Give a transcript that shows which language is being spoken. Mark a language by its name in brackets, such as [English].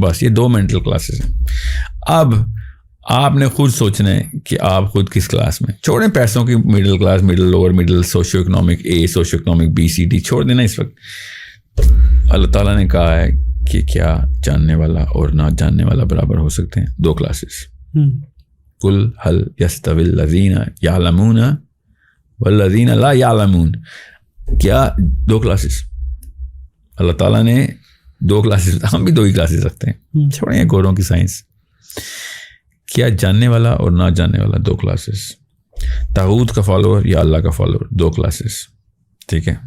[Urdu] بس یہ 2 mental classes ہیں. اب آپ نے خود سوچنا ہے کہ آپ خود کس کلاس میں. چھوڑیں پیسوں کی middle class, middle lower middle, socio economic اے, socio economic B C D, چھوڑ دینا. اس وقت اللہ تعالیٰ نے کہا ہے کہ کیا جاننے والا اور نہ جاننے والا برابر ہو سکتے ہیں. 2 کلاسز. [Arabic] قل هل يستوي الذين يعلمون والذين لا يعلمون. [Urdu] کیا 2 کلاسز اللہ تعالیٰ نے 2 کلاسز, ہم بھی 2 ہی کلاسز رکھتے ہیں. چھوڑیں گوروں کی سائنس. کیا جاننے والا اور نہ جاننے والا 2 کلاسز. طاغوت کا فالوور یا اللہ کا فالوور 2 کلاسز. ٹھیک ہے.